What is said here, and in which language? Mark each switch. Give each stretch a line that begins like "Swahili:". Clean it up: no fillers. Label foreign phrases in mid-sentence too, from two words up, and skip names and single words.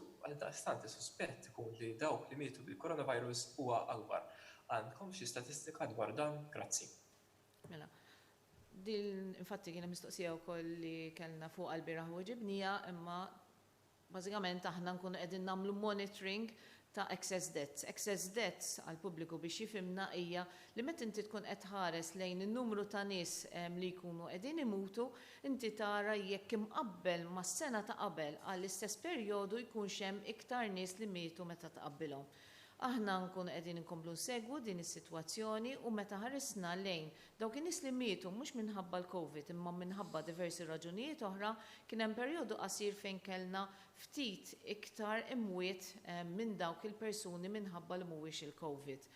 Maltese: Għaldaqstant is-suspett ikun li dawk li mietu bil-coronavirus huwa akbar. Għandkom xi statistika dwar dan? Grazzi. Mela, din infatti kien mistoqsija wkoll li kellna fuq għall-bieraħ u ġibnija, imma bażikament aħna nkunu qegħdin nagħmlu monitoring ta'
English: excess debts. Excess debts
Maltese: għal pubbliku biex jifhimna hija li meta inti tkun qed ħares lejn in-numru ta' nies li jkunu qegħdin imutu, inti tara jekk imqabbel mas-sena ta' qabel għall-istess perjodu jkunx hemm iktar nies li mietu meta taqabbilhom. Aħna nkunu qegħdin inkomplu nsegwu din is-sitwazzjoni u meta ħarisna lejn dawk in-nies li mietu mhux minħabba l-COVID imma minħabba diversi raġunijiet oħra, kien hemm perjodu qasir fejn kellna ftit iktar imwiet minn dawk il-persuni minħabba li mhuwiex il-COVID.